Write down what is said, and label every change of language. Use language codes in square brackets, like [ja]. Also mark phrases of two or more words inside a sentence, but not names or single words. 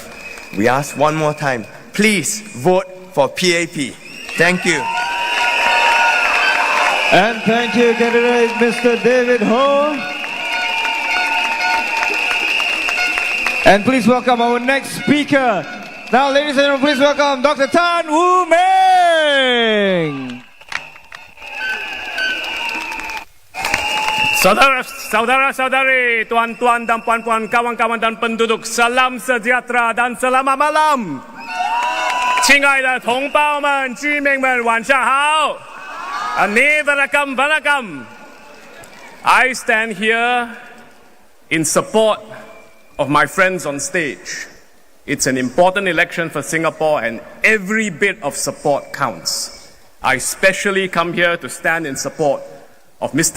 [en] We ask one more time, please vote for PAP. Thank you. And thank you, candidate Mr. David Ho. And please welcome our next speaker. Now, ladies and gentlemen, please welcome Dr. Tan Wu Meng. [ms] Saudara-saudari, tuan-tuan dan puan-puan, kawan-kawan dan penduduk, salam sejahtera dan selamat malam. [zh] 亲爱的同胞们、居民们，晚上好。Vanakkam. [en] I stand here in support of my friends on stage. It's an important election for Singapore, and every bit of support counts. I especially come here to stand in support of Mr.